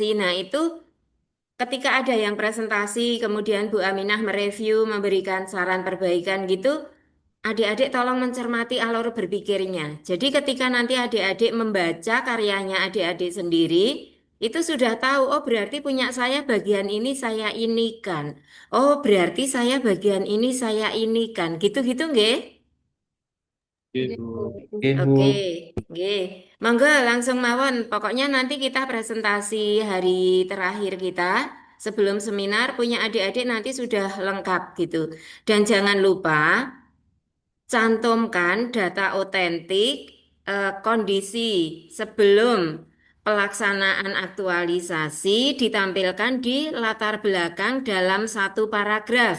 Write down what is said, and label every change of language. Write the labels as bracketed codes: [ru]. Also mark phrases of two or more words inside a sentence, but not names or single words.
[id] Nah, itu ketika ada yang presentasi, kemudian Bu Aminah mereview, memberikan saran perbaikan gitu, adik-adik tolong mencermati alur berpikirnya. Jadi ketika nanti adik-adik membaca karyanya adik-adik sendiri, itu sudah tahu, oh berarti punya saya bagian ini saya ini kan. Oh berarti saya bagian ini saya ini kan. Gitu-gitu nggih? [jv] Nggih, Bu. Nggih, Bu. [id] Oke, [jv] nggih. Monggo langsung mawon. [id] Pokoknya nanti kita presentasi hari terakhir kita sebelum seminar punya adik-adik nanti sudah lengkap gitu. Dan jangan lupa cantumkan data otentik, kondisi sebelum pelaksanaan aktualisasi ditampilkan di latar belakang dalam 1 paragraf.